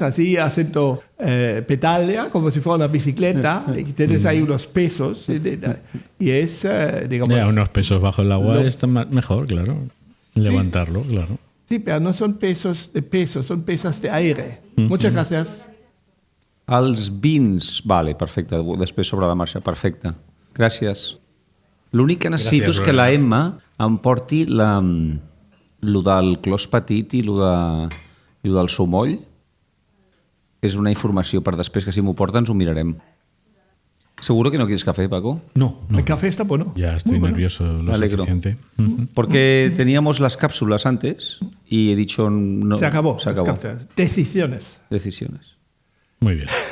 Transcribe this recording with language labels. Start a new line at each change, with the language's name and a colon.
Spanish: Así haciendo pedalea, como si fuera una bicicleta, y tienes ahí unos pesos, y es, digamos... Ya, unos pesos bajo el agua está mejor, claro. Levantarlo, claro. Sí, pero no son pesos de peso, son pesas de aire. Muchas gracias.
Catalan: Els vins, vale, perfecte, després sobre la marxa, perfecte. Gràcies. L'únic que necessito és que la Emma em porti lo del clos petit i lo del sumoll. És una informació per després, que si m'ho porta ens ho mirarem.
Spanish: ¿Seguro que no quieres café, Paco? No. El café está bueno. Ya estoy nervioso lo suficiente. Porque teníamos las cápsulas antes y he dicho... No, se acabó. Se acabó. Decisiones. Muy bien.